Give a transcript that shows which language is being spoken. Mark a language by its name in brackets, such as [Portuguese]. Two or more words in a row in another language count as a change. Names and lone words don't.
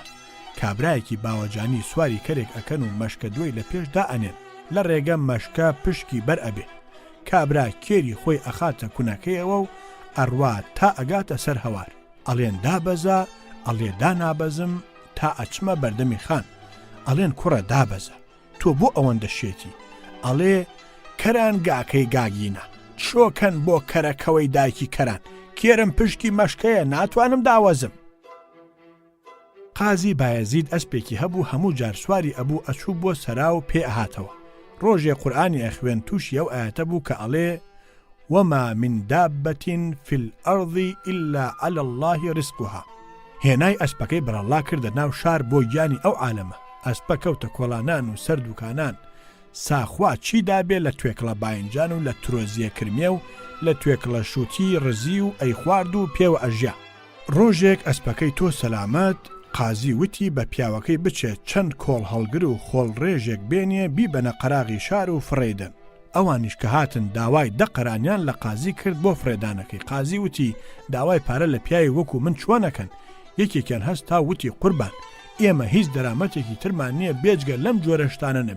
[Central Kurdish] کابرایەکی باوەجانی سواری کەرێک ئەکەن و مەشکە دوی لە پێشدا ئەنێن لە ڕێگە مەشکە پشکی بەر ئەبێ کابرا کێری خۆی ئەخاتە کوونەکەیەوە و ئەڕوا تا ئەگاتە سەر هەوار ئەڵێن دابەزە ئەڵێ دانابەزم تا ئەچمە بەردەمی خان ئەڵێن کوڕە دابەزە تۆ بۆ ئەوەندە شێتی ئەڵێ کەران گاکەی گاگینە چۆکەن بۆ کەرەکەوەی دایکی کەران کێرم پشکی مەشکەیە ناتوانم داوەزم. قازی بایەزید ئەسپێکی هەبوو هەموو جار سواری ئەبوو ئەچوو بۆ سەرا و پێ ئەهاتەوە ڕۆژێ قورئانی ئەخوێن تووشی ئەو ئاەتە بوو کە ئەڵێ [Arabic] وما من دابة في الأرض إلا على الله رزقها [Central Kurdish] هێنای ئەسپەکەی بەرەڵا کردە ناو شار بۆ گیانی ئەو عالەمە ئەسپە کەوتە کۆڵانان و سەردووکانان ساخوا چی دابێ لە توێکڵە باینجان و لە ترۆزیە کرمێ و لە توێکڵە شووتی ڕزی و ئەی خوارد و پێوە ئەژیا. ڕۆژێک ئەسپەکەی تۆ سەلامەت قازی وتی بە پیاوەکەی بچێت چەند کۆڵ هەڵگر و خۆڵ ڕێژێک بێنێ بیبەنە قەراغی شار و فڕێدەن ئەوانیش کە هاتن داوای دەقەرانیان لە قازی کرد بۆ فرێدانەکەی قازی وتی داوای پارە لە پیاوی وەکو من چۆنەکەن یەکێکیان هەستا وتی قوربان ئێمە هیچ دەرامەتێکی ترمان نییە بێجگە لەم جۆرە شتانە نەبێ.